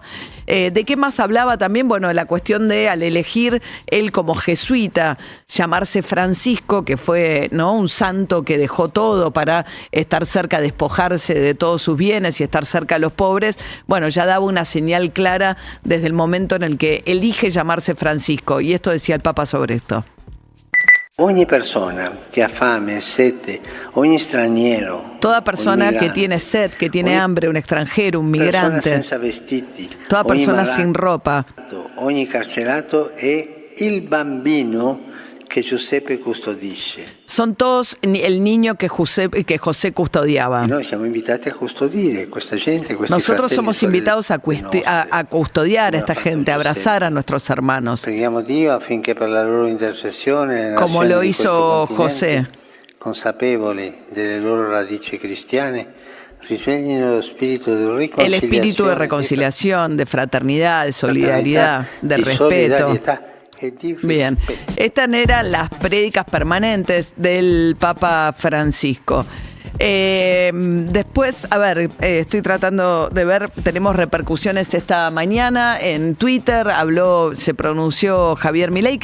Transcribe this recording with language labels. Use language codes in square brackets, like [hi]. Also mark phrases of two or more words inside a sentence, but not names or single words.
[es] ¿De qué más hablaba también? Bueno, la cuestión de, al elegir él como jesuita, llamarse Francisco, que fue, ¿no?, un santo que dejó todo para estar cerca, despojarse de todos sus bienes y estar cerca de los pobres. Bueno, ya daba una señal clara desde el momento en el que elige llamarse Francisco. Y esto decía el Papa sobre esto. [it] Ogni persona che ha fame, sete, ogni straniero, [es] toda persona que tiene sed, que tiene hambre, un extranjero, un migrante, [it] senza vestiti, [es] toda persona sin ropa, [it] ogni carcerato e il bambino che Giuseppe custodisce. [es] Son todos el niño que José custodiaba. [it] Y noi siamo invitati a custodire questa gente, [es] nosotros somos invitados a custodiar a esta gente, a abrazar a nuestros hermanos. [it] Preghiamo Dio affinché per la loro intercessione, [es] como lo hizo José, [it] consapevoli delle loro radici cristiane, risveglino lo spirito di [es] el espíritu de reconciliación, de fraternidad, de solidaridad, de respeto. Bien, estas eran las prédicas permanentes del Papa Francisco. Después, a ver, estoy tratando de ver, tenemos repercusiones esta mañana en Twitter, se pronunció Javier Milei.